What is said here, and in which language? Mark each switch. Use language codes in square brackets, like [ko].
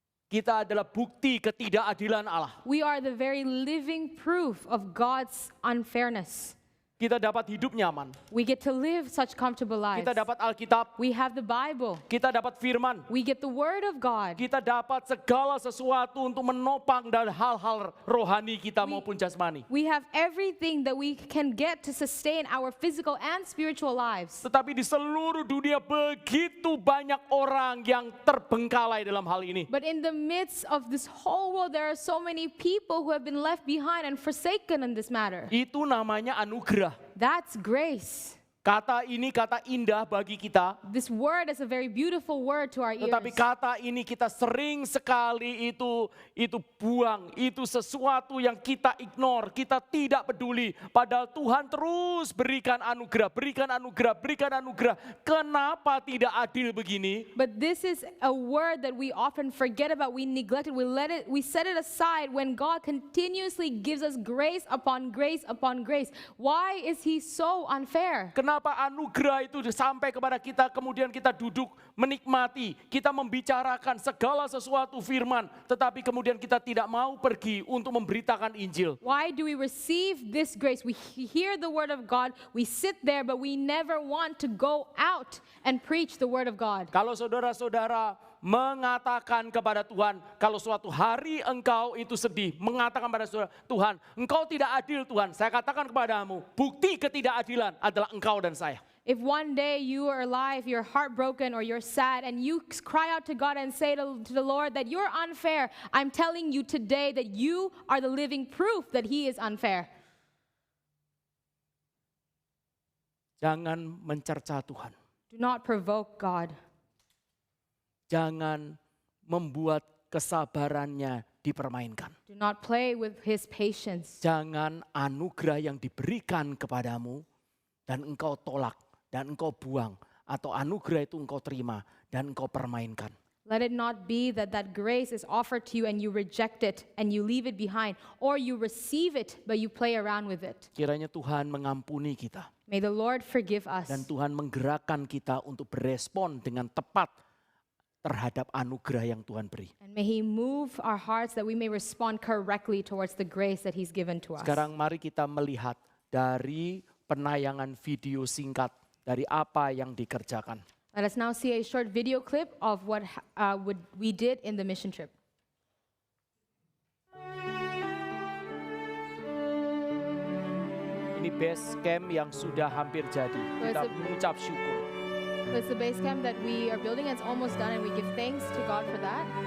[id] Kita adalah bukti ketidakadilan Allah. [en] We are the very living proof of God's unfairness. [id] Kita dapat hidup nyaman. [en] We get to live such comfortable lives. [id] Kita dapat Alkitab. [en] We have the Bible. [id] Kita dapat firman. [en] We get the Word of God. [id] Kita dapat segala sesuatu untuk menopang dari hal-hal rohani kita maupun jasmani. [en] We have everything that we can get to sustain our physical and spiritual lives. [id] Tetapi di seluruh dunia begitu banyak orang yang terbengkalai dalam hal ini. [en] But in the midst of this whole world, there are so many people who have been left behind and forsaken in this matter. [id] Itu namanya anugerah. [en] That's grace. [id] Kata ini kata indah bagi kita. [en] This word is a very beautiful word to our ears. [id] Tetapi kata ini kita sering sekali itu buang. Itu sesuatu yang kita ignore, kita tidak peduli. Padahal Tuhan terus berikan anugerah, berikan anugerah, berikan anugerah. Kenapa tidak adil begini? [en] But this is a word that we often forget about, we neglect it, we set it aside when God continuously gives us grace upon grace upon grace. Why is he so unfair? [id] Kenapa anugerah itu sampai kepada kita, kemudian kita duduk menikmati, kita membicarakan segala sesuatu firman, tetapi kemudian kita tidak mau pergi untuk memberitakan Injil. [en] Why do we receive this grace? We hear the word of God, we sit there, but we never want to go out and preach the word of God. [id] Kalau saudara-saudara mengatakan kepada Tuhan, kalau suatu hari engkau itu sedih, mengatakan pada saudara, Tuhan, engkau tidak adil Tuhan, saya katakan kepadamu, bukti ketidakadilan adalah engkau dan saya. [en] If one day you are alive, you're heartbroken or you're sad, and you cry out to God and say to the Lord that you're unfair, I'm telling you today that you are the living proof that he is unfair. [id] Jangan mencerca Tuhan. [en] Do not provoke God. [id] Jangan membuat kesabarannya dipermainkan. [en] Do not play with his patience. [id] Jangan anugerah yang diberikan kepadamu dan engkau tolak dan engkau buang, atau anugerah itu engkau terima dan engkau permainkan. [en] Let it not be that grace is offered to you and you reject it and you leave it behind, or you receive it but you play around with it. [id] Kiranya Tuhan mengampuni kita. [en] May the Lord forgive us. [id] Dan Tuhan menggerakkan kita untuk berespon dengan tepat terhadap anugerah yang Tuhan beri. [en] And may he move our hearts that we may respond correctly towards the grace that he's given to us. [id] Sekarang mari kita melihat dari penayangan video singkat dari apa yang dikerjakan. [en] Let us now see a short video clip of what we did in the mission trip. [id] Ini base camp yang sudah hampir jadi. Kita mengucap syukur. [en] It's the base camp that we are building. It's almost done and we give thanks to God for that.